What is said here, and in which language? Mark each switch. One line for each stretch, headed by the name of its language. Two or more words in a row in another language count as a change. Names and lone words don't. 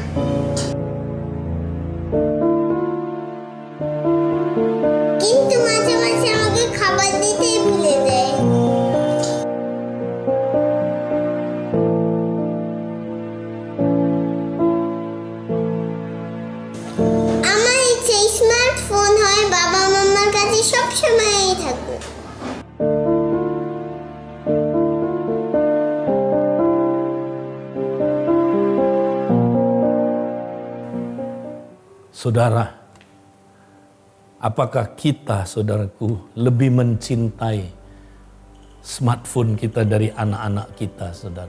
Bangla: কিন্তু মাঝে মাঝে আমাকে খাবার দিতেই ভুলে যায়। আমার ইচ্ছে স্মার্টফোন হয় বাবা মাম্মার কাছে সবসময়ই থাকুক।
Indonesian: Saudara, apakah kita, saudaraku, lebih mencintai smartphone kita dari anak-anak kita, saudara?